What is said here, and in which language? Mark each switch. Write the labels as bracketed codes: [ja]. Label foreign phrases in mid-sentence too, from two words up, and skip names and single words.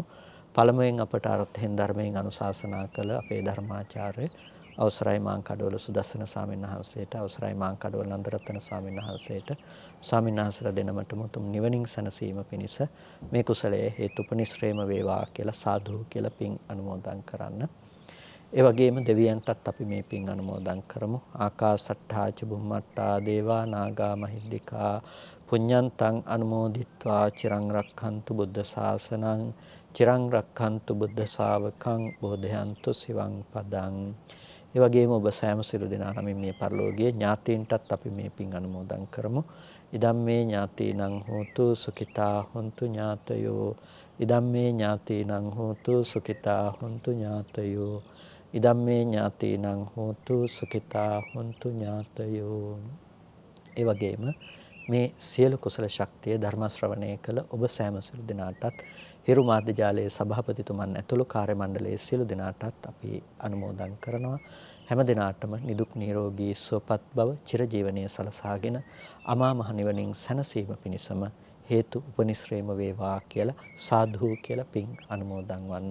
[si] පළමුවෙන් අපට අර්ථයෙන් ධර්මයෙන් අනුශාසනා කළ අපේ ධර්මාචාර්ය අවසරයි මාංකඩවල සුදස්සන ස්වාමීන් වහන්සේට අවසරයි මාංකඩවල නන්දරත්න ස්වාමීන් වහන්සේට ස්වාමීන් වහන්සේලා දෙනමටම උතුම් නිවනින් සැනසීම පිණිස මේ කුසලයේ හේතුපනිශ්‍රේම වේවා කියලා සාදු කියලා පින් අනුමෝදන් කරන්න. ඒ වගේම දෙවියන්ටත් අපි මේ පින් අනුමෝදන් කරමු. [pi] ආකාසට්ඨා ච බුම්මට්ටා දේවා නාග මහිද්దికා පුඤ්ඤන්තං අනුමෝදිත්වා චිරං රක්ඛන්තු බුද්ධ ශාසනං චිරං රක්ඛන්තු බුද්ධ ශාවකං බෝධයන්තු සිවං පදං. [si] ඒ වගේම ඔබ සෑම සිළු දෙනා නමින් මේ පරිලෝකීය ඥාතීන්ටත් අපි මේ පින් අනුමෝදන් කරමු. [pi] ඉදම්මේ ඥාතීනං හෝතු සුඛිතා හොන්තු ඥාතයෝ. ඉදම්මේ ඥාතීනං හෝතු සුඛිතා හොන්තු ඥාතයෝ. ඉදම්මේ ඥාතීනං හෝතු සුඛිතා හොන්තු ඥාතයෝ. [si] ඒ වගේම මේ සියලු කුසල ශක්තිය ධර්ම ශ්‍රවණය කළ ඔබ සෑම සිළු දෙනාටත් හිරු මාධ්‍ය ජාලයේ සභාපතිතුමන් ඇතුළු කාර්ය මණ්ඩලයේ සියලු දෙනාටත් අපි අනුමෝදන් කරනවා. හැම දිනාටම නිදුක් නිරෝගී සුවපත් බව චිරජීවනයේ සලසාගෙන අමා මහ නිවනින් සැනසීම පිණිසම හේතු උපනිශ්‍රේම වේවා කියලා සාදු කියලා පින් අනුමෝදන් වන්න.